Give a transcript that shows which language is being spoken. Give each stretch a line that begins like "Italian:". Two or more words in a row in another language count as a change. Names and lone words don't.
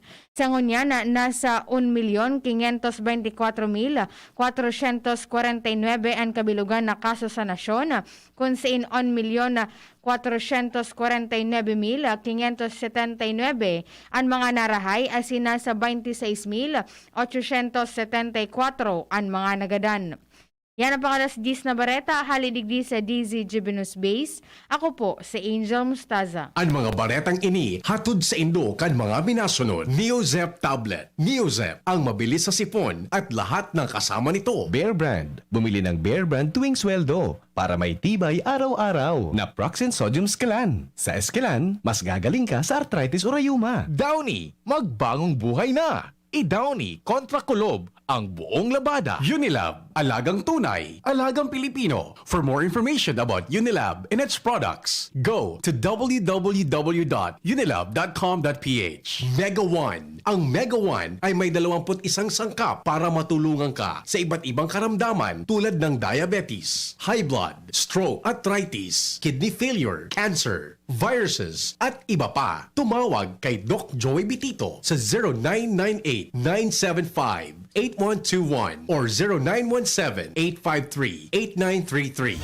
Bikol: Sa ngunyan, nasa 1,524,449 ang kabilugan na kaso sa nasyon, kung saan 1,449,579 ang mga narahay at nasa 26,874 ang mga nagadan. Yan ang pangalas 10 na bareta, halidigdi sa DZGB News Base. Ako po, si Angel Mustaza. Ang mga baretang ini, hatod sa Indo kan mga minasunod.
Filipino: Neozep Tablet. Neozep, ang mabilis sa sipon at lahat ng kasama nito. Bear Brand. Bumili ng Bear Brand tuwing sweldo para may tibay araw-araw. Naproxen sodium Skelan. Sa Skelan, mas gagaling ka sa arthritis o rayuma. Downy, magbagong buhay na. I-Downy kontra kulob ang buong labada. Unilab, alagang tunay, alagang Pilipino.
English: For more information about Unilab and its products, go to www.unilab.com.ph.
Filipino: Mega One. Ang Mega One ay may 21 sangkap para matulungan ka sa iba't ibang karamdaman tulad ng
English: diabetes, high blood, stroke, arthritis, kidney failure, cancer, viruses,
Filipino: at iba pa. Tumawag kay Doc Joey Bitito sa 0998-975 0917-8121 or 0917-853-8933.